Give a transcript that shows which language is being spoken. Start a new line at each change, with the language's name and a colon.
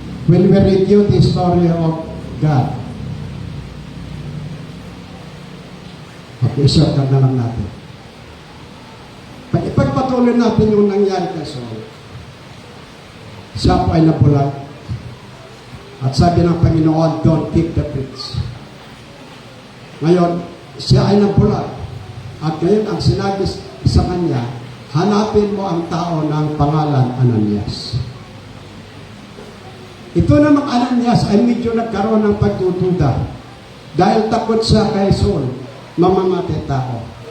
English: When we review the story of God,
Filipino: i-short na lang natin. Pag ipagpatuloy natin yung nangyari kay Saul, siya po ay nabulag. At sabi ng Panginoon,
English: don't kick the bricks.
Filipino: Ngayon, siya ay nabulag. At ngayon, ang sinabi sa kanya, hanapin mo ang tao ng pangalan Ananias. Ito namang Ananias ay medyo nagkaroon ng pagtutuda dahil takot siya kay Saul, mamamatay tao.